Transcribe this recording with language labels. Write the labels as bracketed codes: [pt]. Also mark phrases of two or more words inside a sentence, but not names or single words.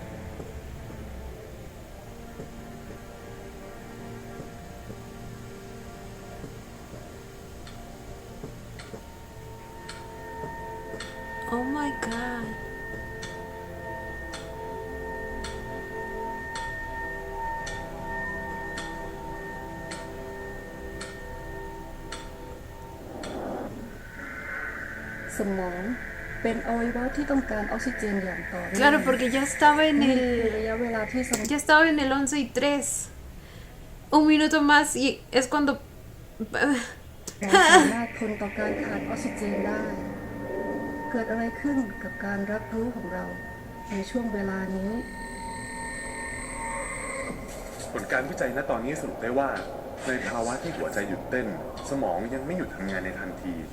[en] Oh my god. [th] Sumong เป็นอวัยวะที่ต้องการออกซิเจนอย่างต่อเนื่อง [es] Claro, porque ya estaba en [th] นี่คือ [es] el... [th] ระยะเวลาที่สมอง [es] Ya estaba en el 11 y 3. Un minuto más y es cuando... [th] เราสามารถทนต่อการขาดออกซิเจนได้ เกิดอะไรขึ้นกับการรับรู้ของเราในช่วงเวลานี้ ผลการวิจัยณตอนนี้สรุปได้ว่า ในภาวะที่หัวใจหยุดเต้น สมองยังไม่หยุดทำงานในทันที